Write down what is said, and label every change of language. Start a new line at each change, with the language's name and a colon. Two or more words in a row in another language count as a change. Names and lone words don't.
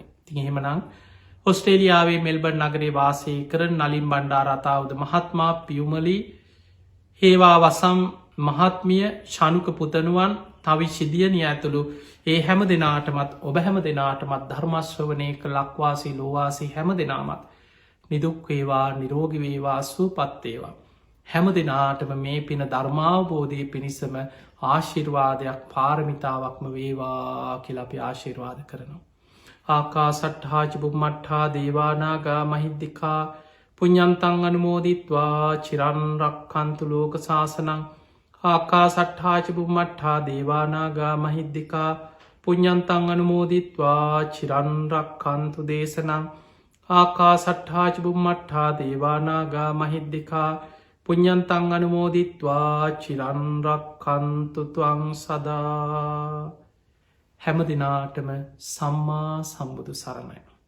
Sinhala: තින් එහෙමනං ඔස්ට්‍රේලියාවේ මෙල්බර්න් නගරේ වාසය කර නලින් බණ්ඩාරතාවද මහත්මා පියුමලී හේවා වසම් මහත්මිය ශනුක පුතනුවන් තවි ශිදියනය ඇතුළු ඒ හැම දෙනාටමත් ඔබ හැම දෙනාටමත් ධර්මශ්‍රවනය ක ලක්වාසී ලෝවාසී හැම දෙනාමත් නිදුක්වේවා නිරෝගිවේවා සූපත්තේවා. හැම දෙනාටම මේ පින ධර්මාවබෝධය පිණිසම ආශිර්වාදයක් පාරමිතාවක්ම වේවා කියලපි ආශිර්වාද කරනවා.
Pali: ආකා සට්හාච බුම්මට්හා දේවානාගා මහිද්දිකා පුඤ්ඤන්තං අනුමෝදිත්වා චිරන්රක්කන්තු ලෝක සාසනං ආකා සට්හාච බුම්මට්හා දේවානාගා මහිද්දිකා පුඤ්ඤන්තං අනුමෝදිත්වා චිරන්රක්කන්තු දේශනං ආකා සට්හාච බුම්මට්හා දේවානාගා මහිද්දිකා පුඤ්ඤන්තං අනුමෝදිත්වා චිරන්රක්කන්තු ත්වං සදා.
Sinhala: හැම දිනාටම සම්මා සම්බුදු සරණයි.